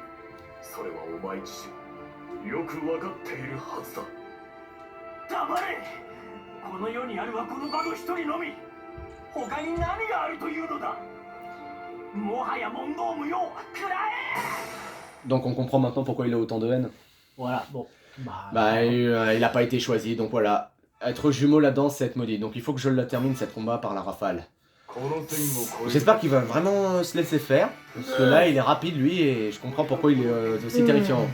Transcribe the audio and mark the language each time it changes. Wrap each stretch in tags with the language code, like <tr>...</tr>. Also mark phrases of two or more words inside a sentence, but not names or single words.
<ja>それはお前自身よく分かっているはずだ。黙れ！この世にあるはこのバド一人のみ。他に何があるというのだ。もはや問答無用。食らえ！</ja> <fr>Donc on comprend maintenant pourquoi il a autant de haine. Voilà, bon. Il a pas été choisi, donc voilà. Être jumeau là-dedans, c'est être maudit. Donc il faut que je le termine cette combat par la rafale. J'espère qu'il va vraiment se laisser faire. Parce que là, il est rapide lui et je comprends pourquoi il est aussi terrifiant.</fr>